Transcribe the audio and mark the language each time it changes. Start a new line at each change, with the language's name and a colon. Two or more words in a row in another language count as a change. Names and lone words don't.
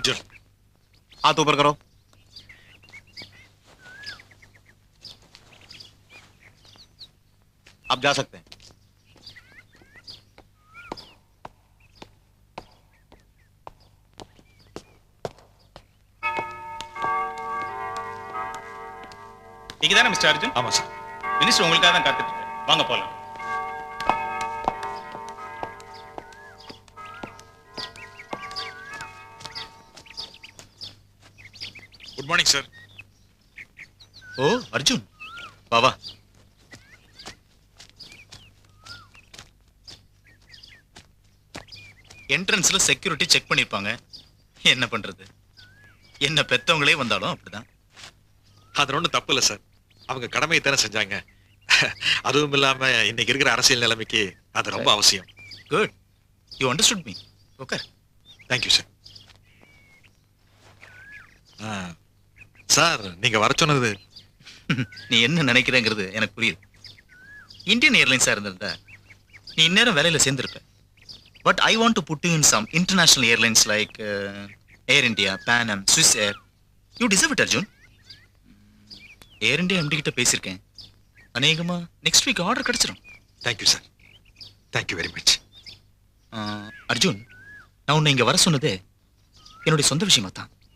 Hindi: अर्जुन। हाथ ऊपर करो। आप जा सकते हैं।
Tamil: நீங்கதானே மிஸ்டர் அர்ஜுன்? ஆமா சார். மினிஸ்டர் உங்களுக்காக தான் காத்துட்டு இருக்காரு. வாங்க போலாம்.
English: Good morning sir.
Tamil: ஓ அர்ஜுன், வா வா. என்ட்ரன்ஸ்ல
English: security check
Tamil: பண்ணிருப்பாங்க. என்ன பண்றது, என்ன பெத்தவங்களே வந்தாலும் அப்படிதான். அது ஒன்றும் தப்பு இல்லை சார். அவங்க கடமையை தானே செஞ்சாங்க. அதுவும் இல்லாம இன்னைக்கு இருக்கிற அரசியல் நிலைமைக்கு அது ரொம்ப அவசியம்.
English: Good, you understood me. Okay, Thank you sir. Sir,
Tamil: நீங்க வர சொன்னது நீ என்ன நினைக்கிறேங்கிறது எனக்கு புரியுது. இந்தியன் ஏர்லைன்ஸா இருந்திருந்தா நீ இந்நேரம் வேலையில சேர்ந்திருப்ப.
English: But I want to put you in some international airlines like Air India, Pan Am, Swiss Air. You deserve it
Tamil: அர்ஜுன். ஏர் இந்தியா எம்டி கிட்ட பேசியிருக்கேன். அநேகமா
English: next week order
Tamil: கிடைச்சிடும்.
English: Thank you sir. Thank you very much.
Tamil: அர்ஜுன், நான் உன்னை இங்க வர சொன்னதே என்னுடைய சொந்த விஷயமா தான்.